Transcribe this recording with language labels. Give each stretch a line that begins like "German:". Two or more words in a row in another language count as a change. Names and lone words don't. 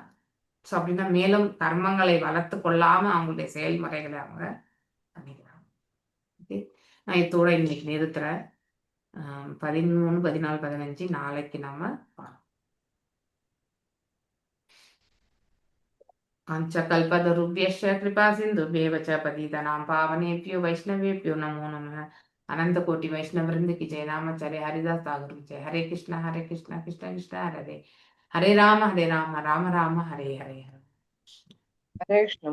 Tamil: ஸோ அப்படின்னா மேலும் கர்மங்களை வளர்த்து கொள்ளாம அவங்களுடைய செயல்முறைகளை அவங்க பண்ணிக்கிறாங்க. ஓகே, நான் இதோட இன்னைக்கு நிறுத்துறேன். 13, 14, 15 நாளைக்கு நம்ம பார்ப்போம்.
Sanskrit: பஞ்சகல்பதருभ्यश्च कृपा सिन्धुभ्येव च पतितानां पावनेभ्यो वैष्णवेभ्यो नमो नमः.
Hindi: अनंत कोटि वैष्णव वृंद की जय। रामाचार्य हरिदास सागर जय।
Sanskrit: हरे कृष्ण कृष्ण कृष्ण हरे हरे, राम राम राम हरे हरे।
Hindi: हरे कृष्ण।